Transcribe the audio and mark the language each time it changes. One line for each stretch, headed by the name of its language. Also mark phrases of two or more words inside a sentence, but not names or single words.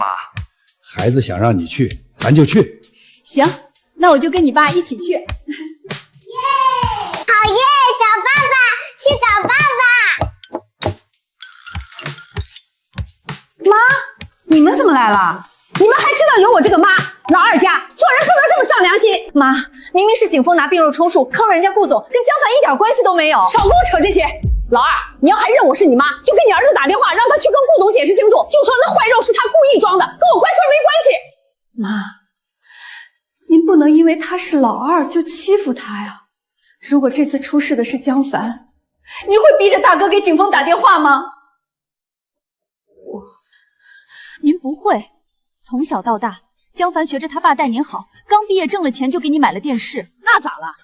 Chinese: 孩子想讓你去，咱就去。行，那我就跟你爸一起去。耶！好耶！找爸爸，去找爸爸。妈，你們怎麼來了？你們還知道有我這個媽？老二家做人不能這麼喪良心。媽，明明是景峰拿病肉充數坑了人家顧總，跟江凡一點關係都沒有。少跟我扯這些。老二，你要還認我是你媽，就給你兒子打電話，讓他去跟顧總解釋清楚，就說那壞肉是他故意裝的，跟我關事沒關係。媽，您不能因為他是老二就欺負他呀。如果這次出事的是江凡，您會逼着大哥給景峰打電話嗎？您不會，從小到大，江凡學着他爸待您好，剛畢業掙了錢就給你買了電視，那咋了？